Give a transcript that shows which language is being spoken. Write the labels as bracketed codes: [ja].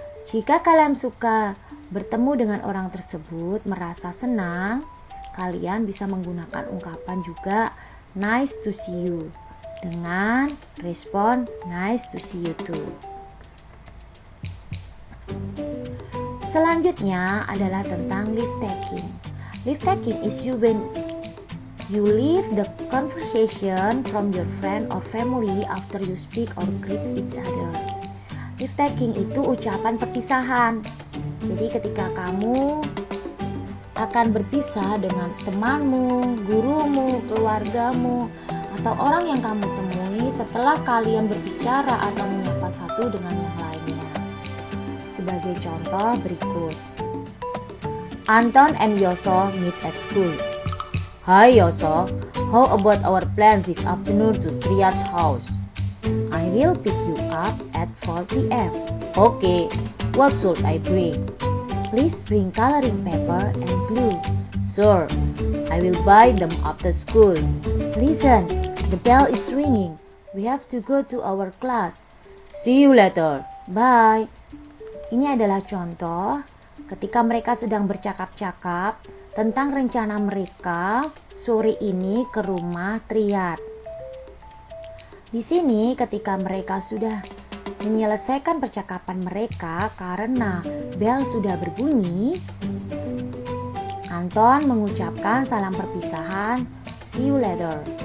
[id] Jika kalian suka bertemu dengan orang tersebut, merasa senang, kalian bisa menggunakan ungkapan juga [en] nice to see you [id] dengan respon [en] nice to see you too. [id] Selanjutnya adalah tentang leave taking. [en] Leave taking is you when you leave the conversation from your friend or family after you speak or greet each other. [id] Leave taking itu ucapan perpisahan. Jadi ketika kamu akan berpisah dengan temanmu, gurumu, keluargamu, atau orang yang kamu temui setelah kalian berbicara atau menyapa satu dengan yang lainnya. Sebagai contoh berikut. [en] Anton and Yoso meet at school. Hi Yoso, how about our plan this afternoon to Triad's house? I will pick you up at 4 p.m. Okay, what should I bring? Please bring coloring paper and glue. Sure, I will buy them after school. Listen, the bell is ringing. we have to go to our class. See you later. Bye. [id] Ini adalah contoh ketika mereka sedang bercakap-cakap tentang rencana mereka sore ini ke rumah Triad. Di sini ketika mereka sudah menyelesaikan percakapan mereka karena bel sudah berbunyi, Anton mengucapkan salam perpisahan, [en] see you later.